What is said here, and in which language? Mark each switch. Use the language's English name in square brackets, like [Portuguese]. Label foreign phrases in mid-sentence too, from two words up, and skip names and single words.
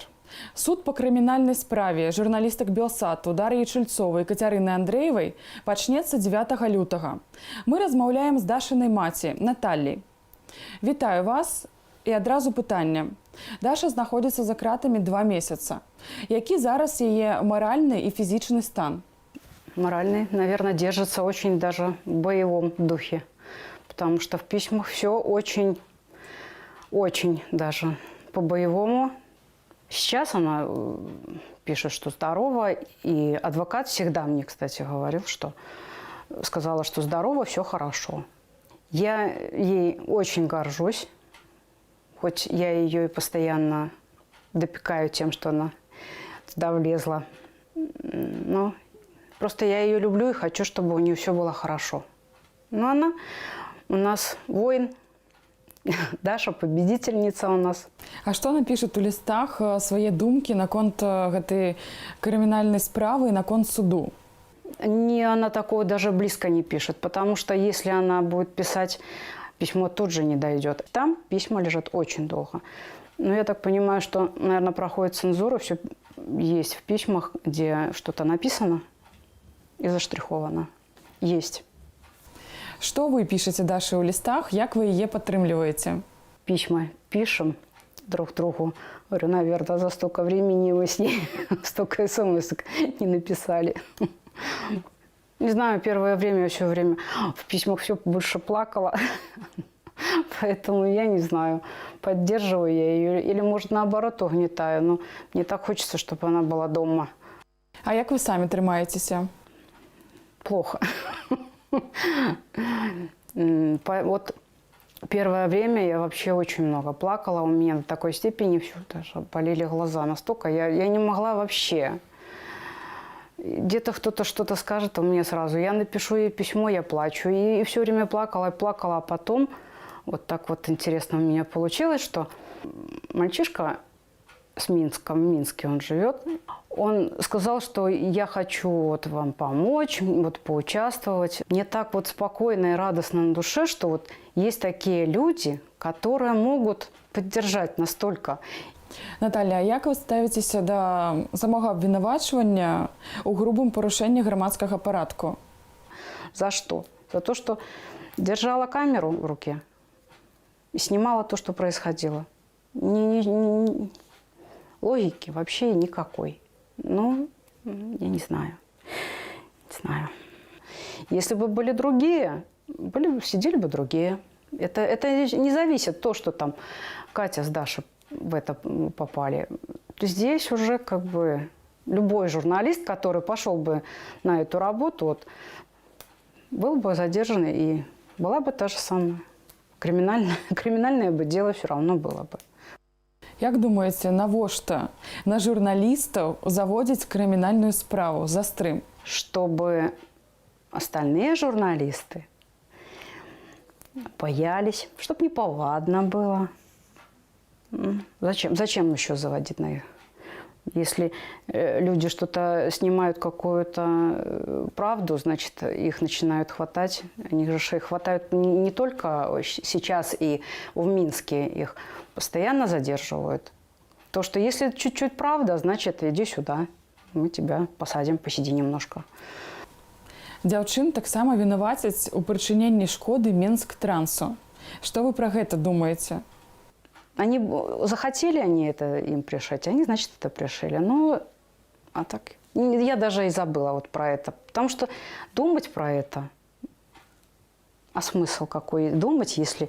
[Belarusian] Суд по крымінальнай справе журналістак Белсату Дар'і Чульцовай і Кацярыны Андрэевай пачнецца 9 лютага. Мы размаўляем з Дашынай маці Наталлей. Вітаю вас і адразу пытанне. Даша знаходзіцца за кратамі 2 месяца. Які зараз яе маральны і фізічны стан? [Russian] Моральный, наверное, держится очень даже в боевом духе. Потому что в письмах все очень даже по-боевому. Сейчас она пишет, что здорова, и адвокат всегда мне, кстати, говорил, что сказала, что здорово, все хорошо. Я ей очень горжусь, хоть я ее и постоянно допекаю тем, что она туда влезла. Но просто я ее люблю и хочу, чтобы у нее все было хорошо. Но она у нас воин, Даша победительница у нас. [Belarusian] А што напішет у лістах свае думкі наконт гэтай крымінальнай справы і наконт суду? [Russian] Она такого даже близко не пишет, потому что если она будет писать, письмо тут же не дойдет. Там письма лежат очень долго. Но я так понимаю, что, наверное, проходит цензура, все есть в письмах, где что-то написано и заштриховано. Есть. [Belarusian] Што вы пішаце Даше ў лістах, як вы яе падтрымліваеце? [Russian] Письма пишем друг другу. Говорю, наверное, за столько времени вы с ней столько смс не написали. Не знаю, первое время я все время в письмах все больше плакала. Поэтому я не знаю, поддерживаю я ее или, может, наоборот, угнетаю. Но мне так хочется, чтобы она была дома. [Belarusian] А як вы самі трымаецеся? [Russian] Плохо. Вот первое время я вообще очень много плакала. У меня до такой степени все даже болели глаза. Настолько я не могла вообще. Где-то кто-то что-то скажет, а мне сразу. Я напишу ей письмо, я плачу. И все время плакала, а потом вот так вот интересно у меня получилось, что мальчишка с Минска, в Минске он живет, он сказал, что я хочу вот вам помочь, вот поучаствовать. Мне так вот спокойно и радостно на душе, что вот есть такие люди, которые могут поддержать настолько. [Belarusian] Наталя, а як вы ставіцеся да самого абвінавачвання у грубым парушэнні грамадскага парадку? [Russian] За что? За то, что держала камеру в руке и снимала то, что происходило. Логики вообще никакой. Ну, я не знаю. Не знаю. Если бы были другие, сидели бы другие. Это не зависит то, что там Катя с Дашей в это попали. Здесь уже как бы любой журналист, который пошел бы на эту работу, вот, был бы задержан, и была бы та же самая. Криминальное бы дело все равно было бы. [Belarusian] Як думаеце, навошта на журналістаў заводзіць крымінальную справу за стрым? [Russian] Чтобы остальные журналисты боялись, чтобы неповадно было. Зачем еще заводить на их? Если люди что-то снимают, какую-то правду, значит, их начинают хватать. Они же их хватают не только сейчас и в Минске, их постоянно задерживают. То, что если чуть-чуть правда, значит, иди сюда, мы тебя посадим, посиди немножко. [Belarusian] Дзяўчын таксама вінавацяць у прычыненні шкоды Мінск-трансу. [Russian] Что вы про гэта думаете? Они захотели это им пришить, они, значит, это пришили. Ну, а так, я даже и забыла вот про это. Потому что думать про это, а смысл какой думать, если...